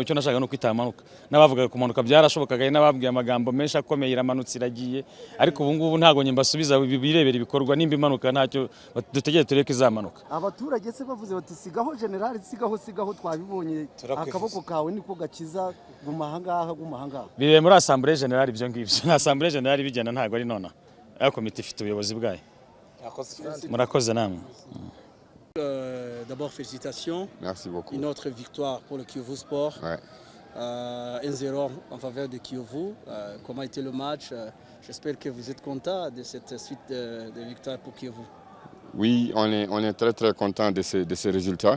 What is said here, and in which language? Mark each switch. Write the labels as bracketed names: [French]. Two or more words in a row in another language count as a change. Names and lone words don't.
[Kinyarwanda] Icyo nashaka no kwitamanuka, n'abavuga kumanuka byarashobokaga, n'ababwiye amagambo menshi akomeye iramanutse iragiye, ariko ubu ngubu ntago nyemba basubiza birebera ibikorwa, nimba imanuka ntacyo dutegeye tureke izamanuka. Abaturage se bavuze bati sigaho General, sigaho twabibonye, akaboko kawe niko gakiza, guma ahangaha bibe muri Assemblée Générale. Ibyo ngibyo na Assemblée Générale bigenda ntago ari nona, ayo komite ifite ubuyobozi bwayo. Murakoze namwe. [French] D'abord félicitations. Merci beaucoup. Une autre victoire pour le Kiyovu Sport. Ouais. 1-0 en faveur de Kiyovu. Comment était le match? J'espère que vous êtes content de cette suite de victoires pour Kiyovu. Oui, on est très très content de ce résultat.